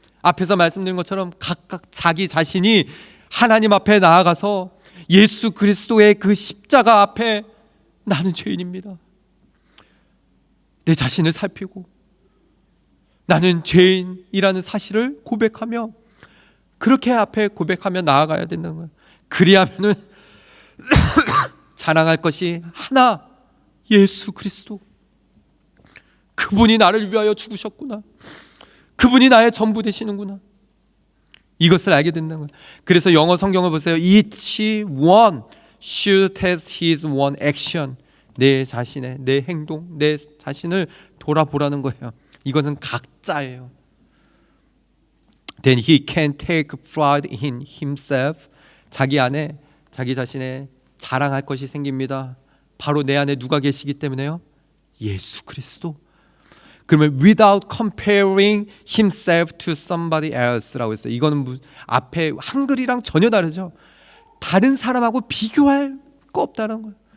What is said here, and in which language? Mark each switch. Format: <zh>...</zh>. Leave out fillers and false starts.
<ko>앞에서 말씀드린 것처럼 각각 자기 자신이 하나님 앞에 나아가서 예수 그리스도의 그 십자가 앞에 나는 죄인입니다, 내 자신을 살피고 나는 죄인이라는 사실을 고백하며, 그렇게 앞에 고백하며 나아가야 된다는 거예요. 그리하면은 자랑할 것이 하나, 예수 그리스도. 그분이 나를 위하여 죽으셨구나, 그분이 나의 전부 되시는구나, 이것을 알게 된다는 거예요. 그래서 영어 성경을 보세요.</ko> <en>Each one should have his one action.</en> <ko>내 자신의, 내 행동, 내 자신을 돌아보라는 거예요. 이것은 각자예요.</ko> <en>Then he can take pride in himself.</en> <ko>자기 안에 자기 자신의 자랑할 것이 생깁니다. 바로 내 안에 누가 계시기 때문에요? 예수 그리스도.</ko> <en>그러면 without comparing himself to somebody else라고 했어요.</en> <ko>이거는 앞에 한글이랑 전혀 다르죠. 다른 사람하고 비교할 거 없다는 거예요.</ko>